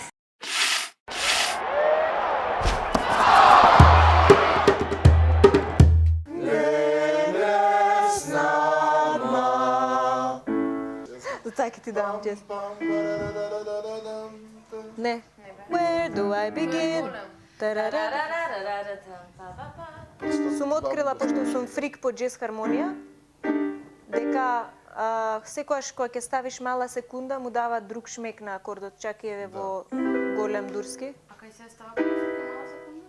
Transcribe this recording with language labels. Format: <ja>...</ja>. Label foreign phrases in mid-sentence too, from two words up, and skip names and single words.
<mk>Така ќе ти давам чест. Не.</mk> <en>Where do I begin?</en> <mk>Сум открила, пошто сум фрик по джез хармонија, дека секојаш кога ќе ставиш мала секунда му дава друг шмек на акордот, чак и еве во голем дурски. А кај се става мала секунда?</mk>